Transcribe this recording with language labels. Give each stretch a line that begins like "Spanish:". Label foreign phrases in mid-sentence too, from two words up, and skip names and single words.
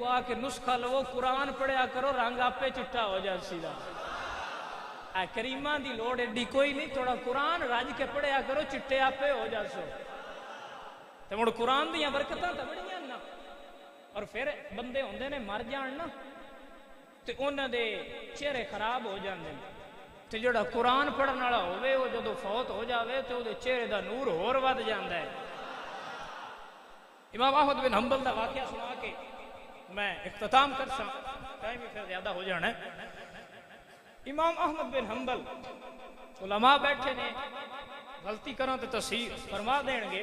Punjabi: ਆ ਕੇ ਨੁਸਖ਼ਾ ਲਵੋ ਕੁਰਾਨ ਪੜ੍ਹਿਆ ਕਰੋ ਰੰਗ ਆਪੇ ਚਿੱਟਾ ਹੋ ਜਾਏ ਸੀਧਾ ਕਰੀਮਾ ਕੀ ਲੋੜ ਐਡੀ ਕੋਈ ਨਹੀਂ ਥੋੜ੍ਹਾ ਕੁਰਾਨ ਰੱਜ ਕੇ ਪੜ੍ਹਿਆ ਕਰੋ ਚਿੱਟੇ ਆਪੇ ਹੋ ਜਾਸੋ ਤੇ ਮੁੜ ਕੁਰਾਨ ਦੀਆਂ ਬਰਕਤਾਂ ਤਾਂ ਬੜੀਆਂ ਨਾ ਔਰ ਫਿਰ ਬੰਦੇ ਹੁੰਦੇ ਨੇ ਮਰ ਜਾਣ ਨਾ ਤੇ ਉਨ੍ਹਾਂ ਦੇ ਚਿਹਰੇ ਖ਼ਰਾਬ ਹੋ ਜਾਂਦੇ تے جڑا قرآن پڑھن والا ہوے وہ جدو فوت ہو جاوے تے وہ چہرے دا نور ہور ود جاندا ہے۔ امام احمد بن حنبل دا واقعہ سنا کے میں اختتام کرساں، ٹائم ہی پھر زیادہ ہو جانا ہے۔ امام احمد بن حنبل علماء بیٹھے نے، غلطی کروں تو تصحیح فرما دین گے۔